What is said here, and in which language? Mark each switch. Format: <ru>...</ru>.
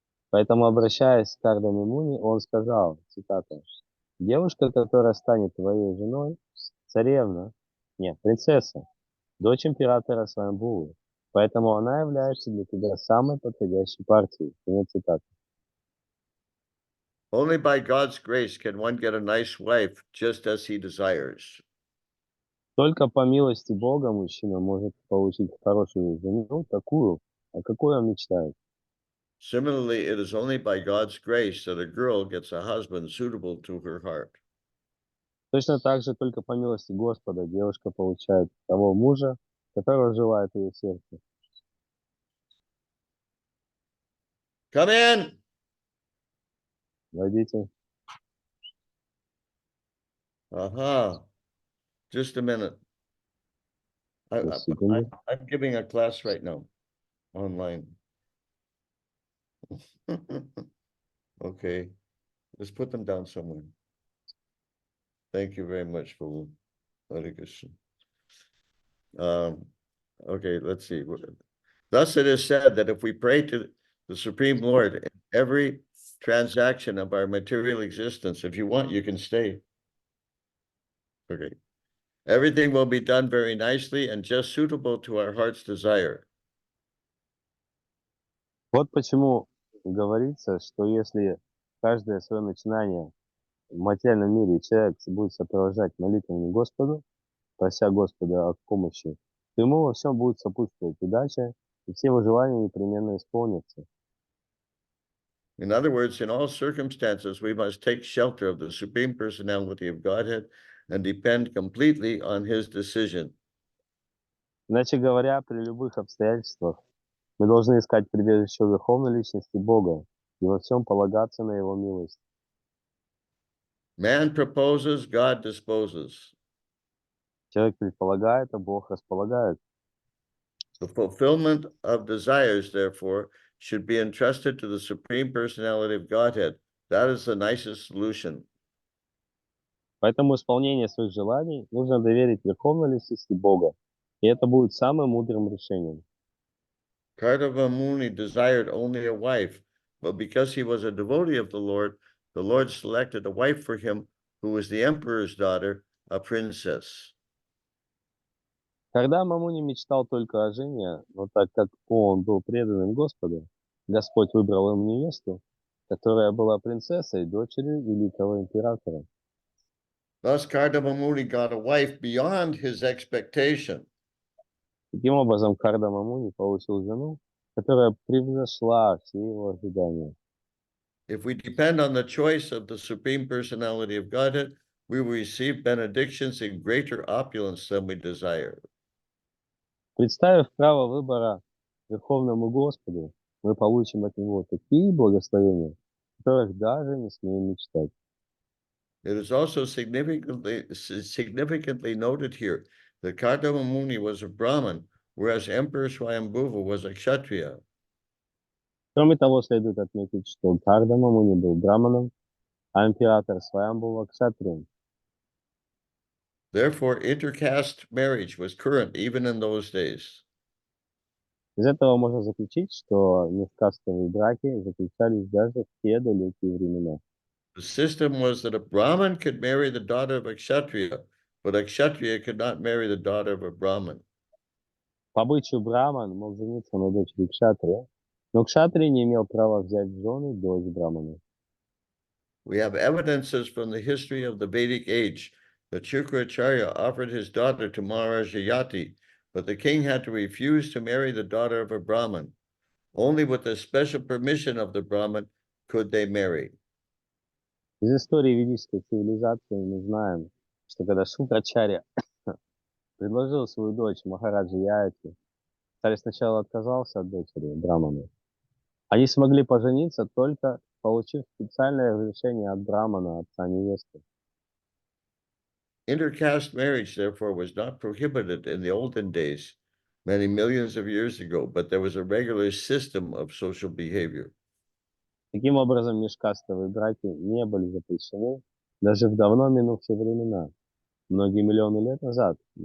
<ru>Поэтому, обращаясь к Кардаме Муни, он сказал, цитата, «Девушка, которая станет твоей женой, царевна, нет, принцесса, дочь императора Свамбувы, поэтому она является для тебя самой подходящей партией». Конец цитаты.</ru> <en>Only by God's grace can one get a nice wife just as he desires.</en> <ru>Только по милости Бога мужчина может получить хорошую жену, такую, о какой он мечтает.</ru> <en>Similarly, it is only by God's grace that a girl gets a husband suitable to her heart.</en> <ru>Точно так же только по милости Господа девушка получает того мужа, которого желает ее сердце.</ru> <en>Come in.</en> <ru>Войдите.</ru> <en>Just a minute.</en> <ru>Секунду.</ru> <en>I'm giving a class right now, online. Okay, let's put them down somewhere. Thank you very much for dedication. Okay, let's see. Thus it is said that if we pray to the Supreme Lord in every transaction of our material existence, if you want, you can stay. Okay. Everything will be done very nicely and just suitable to our heart's desire.</en> <ru>Вот почему говорится, что если каждое свое начинание в материальном мире человек будет сопровождать молитвами Господу, прося Господа о помощи, то ему во всем будет сопутствовать удача, и все его желания непременно исполнятся.</ru> <en>In other words, in all circumstances, we must take shelter of the Supreme Personality of Godhead and depend completely on His decision.</en> <ru>Иначе говоря, при любых обстоятельствах мы должны искать прибежище в Верховной Личности Бога и во всем полагаться на Его милость.</ru> <en>Man proposes, God disposes.</en> <ru>Человек предполагает, а Бог располагает.</ru> <en>The fulfillment of desires, therefore, should be entrusted to the Supreme Personality of Godhead. That is the nicest solution.</en> <ru>Поэтому исполнение своих желаний нужно доверить верховной личности Бога, и это будет самым мудрым решением.</ru> <en>Kardama Muni desired only a wife, but because he was a devotee of the Lord selected a wife for him who was the emperor's daughter, a princess.</en> <ru>Когда Мамуни мечтал только о жене, но так как он был преданным Господу, Господь выбрал ему невесту, которая была принцессой, дочерью великого императора.</ru> <en>Thus, Kardama Muni got a wife beyond his expectation.</en> <ru>Таким образом, Карда Мамуни получил жену, которая превзошла все его ожидания.</ru> <en>If we depend on the choice of the Supreme Personality of Godhead, we will receive benedictions in greater opulence than we desire.</en> <ru>Представив право выбора Верховному Господу, мы получим от Него такие благословения, которых даже не смеем мечтать.</ru> <en>It is also significantly noted here that Kardama Muni was a Brahmin, whereas Emperor Swayambhuva was a Kshatriya.</en> <ru>Кроме того, следует отметить, что Карда Мамуни был браманом, а император Сваямбува кшатрием.</ru> <en>Therefore, intercaste marriage was current even in those days.</en> <ru>Из этого можно заключить, что межкастовые браки заключались даже в те далекие времена.</ru> <en>The system was that a Brahmin could marry the daughter of a Kshatriya, but a Kshatriya could not marry the daughter of a Brahmin.</en> <ru>По обычаю браман мог жениться на дочери кшатрия, но кшатрий не имел права взять в жены дочь брамана.</ru> <en>We have evidences from the history of the Vedic age that Shukracharya offered his daughter to Maharaja Yati, but the king had to refuse to marry the daughter of a Brahmin. Only with the special permission of the Brahmin could they marry.</en> <ru>Из истории ведической цивилизации мы знаем, что когда Шукрачарья предложил свою дочь Махараджи Яти, царь сначала отказался от дочери брамана. Они смогли пожениться, только получив специальное разрешение от брамана, отца невесты.</ru> <en>Intercaste marriage, therefore, was not prohibited in the olden days, many millions of years ago, but there was a regular system of social behavior.</en> <ru>Таким образом, межкастовые браки не были запрещены даже в давно минувшие времена, многие миллионы лет назад.</ru>